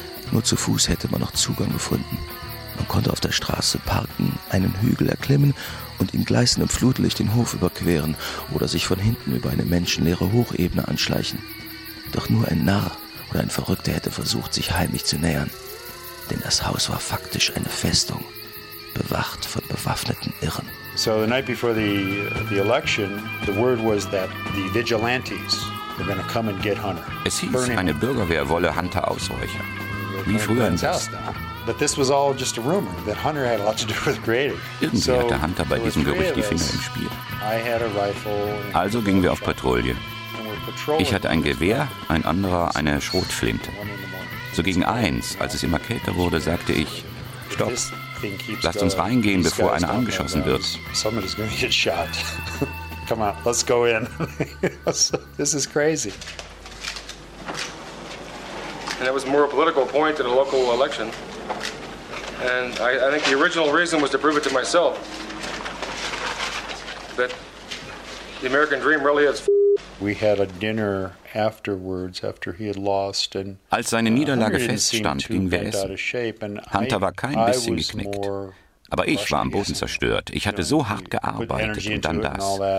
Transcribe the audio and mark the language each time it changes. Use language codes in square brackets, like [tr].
[de] Nur zu Fuß hätte man noch Zugang gefunden. Man konnte auf der Straße parken, einen Hügel erklimmen und in gleißendem Flutlicht den Hof überqueren oder sich von hinten über eine menschenleere Hochebene anschleichen. Doch nur ein Narr oder ein Verrückter hätte versucht, sich heimlich zu nähern. Denn das Haus war faktisch eine Festung, bewacht von bewaffneten Irren. [en] So the night before the election, the word was that the vigilantes were going to come and get Hunter. [de] Es hieß, eine Bürgerwehr wolle Hunter ausräuchern. Wie früher im Westen. [en] But this was all just a rumor that Hunter had a lot to do with creating. [de] Irgendwie hatte Hunter bei diesem Gerücht die Finger im Spiel. Also gingen wir auf Patrouille. Ich hatte ein Gewehr, ein anderer eine Schrotflinte. So gegen eins, als es immer kälter wurde, sagte ich, stopp, lasst uns reingehen, bevor einer angeschossen wird. [en] Come on, let's go in. This is crazy. And it was more a political point than a local election. And I think the original reason was to prove it to myself. That the American dream really is We had a dinner afterwards after he had lost and [de] Als seine Niederlage feststand, ging wir essen. Hunter war kein bisschen geknickt, aber ich war am Boden zerstört. Ich hatte so hart gearbeitet und dann das.